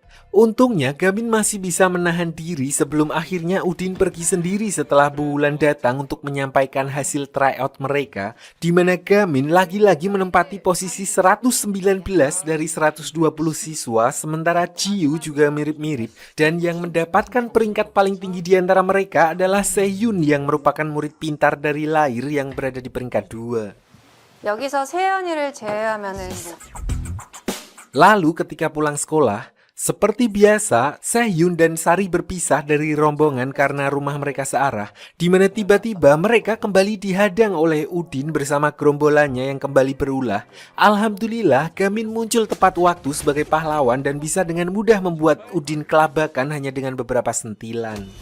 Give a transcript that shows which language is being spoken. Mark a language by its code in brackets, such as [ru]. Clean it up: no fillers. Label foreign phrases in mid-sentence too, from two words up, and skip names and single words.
[id] Untungnya Gamin masih bisa menahan diri sebelum akhirnya Udin pergi sendiri setelah bulan datang untuk menyampaikan hasil tryout mereka, di mana Gamin lagi-lagi menempati posisi 119 dari 120 siswa, sementara Jiu juga mirip-mirip, dan yang mendapatkan peringkat paling tinggi di antara mereka adalah Sehun yang merupakan murid pintar dari lahir yang berada di peringkat 2. [ko] 여기서 세연이를 제외하면은 [id] Lalu ketika pulang sekolah, seperti biasa, Sehun dan Sari berpisah dari rombongan karena rumah mereka searah, di mana tiba-tiba mereka kembali dihadang oleh Udin bersama gerombolannya yang kembali berulah. Alhamdulillah, Gamin muncul tepat waktu sebagai pahlawan dan bisa dengan mudah membuat Udin kelabakan hanya dengan beberapa sentilan.